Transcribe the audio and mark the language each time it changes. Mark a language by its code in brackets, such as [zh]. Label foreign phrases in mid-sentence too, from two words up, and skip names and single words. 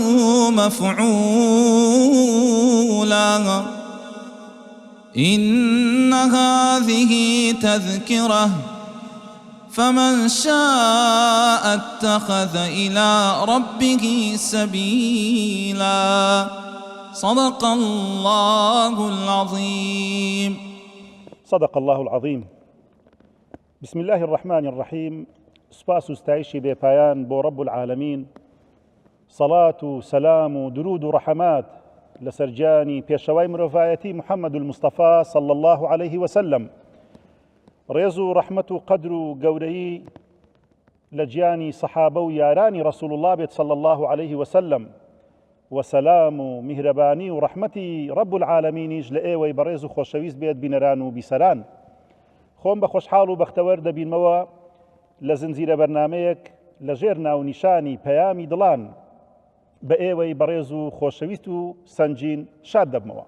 [ar] مفعولا إن هذه تذكرة فمن شاء اتخذ إلى ربه سبيلا صدق الله العظيم. صدق الله العظيم. بسم الله الرحمن الرحيم. [ckb] سپاس و ستایشی بێپایان بۆ [ar] رب العالمین، [ckb] صلاة و سلام و درود و رحمات لەسەر گیانی پێشەوای مرۆڤایەتی محەممەد [ar] المصطفى صلى الله عليه وسلم. [ckb] ڕێز و ڕەحمەت و قەدر و گەورەیی لە گیانی سەحابە و یارانی ڕەسوڵ الله بێت [ar] صلى الله عليه وسلم، [ckb] وسلام و میهرەبانی و ڕەحمەتی رب العالمینیش لە ئێوەی بەڕێز و خۆشەویست بێت بینەران و بیسەران. خۆم بە خۆشحاڵ و بەختەوەر دەبینمەوە لە زنجیرە بەرنامەیەک لە ژێر ناونیشانی پەیامی دڵان بە ئێوەی بەڕێز و خۆشەویست و سەنگین شاد دەبمەوە.